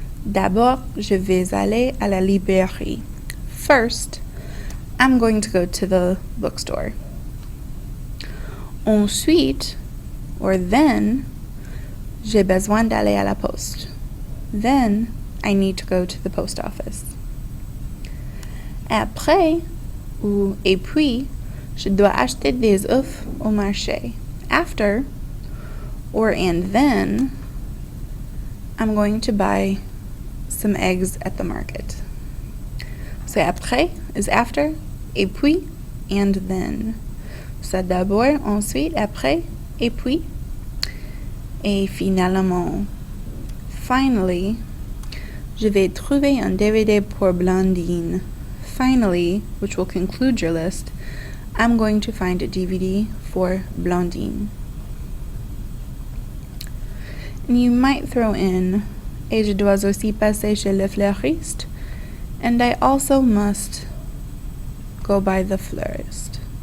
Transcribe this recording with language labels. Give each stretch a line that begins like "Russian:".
French: D'abord, je vais aller à la librairie.
English: First, I'm going to go to the bookstore.
French: Ensuite,
English: or then,
French: j'ai besoin d'aller à la poste.
English: Then, I need to go to the post office.
French: Après, ou et puis, je dois acheter des œufs au marché.
English: After, or and then, I'm going to buy some eggs at the market. So après is after, et puis, and then.
French: So d'abord, ensuite, après, et puis, et finalement.
English: Finally,
French: je vais trouver un DVD pour Blondine.
English: Finally, which will conclude your list, I'm going to find a DVD for Blondine. And you might throw in,
French: et je dois aussi passer chez le fleuriste,
English: and I also must go by the fleurist.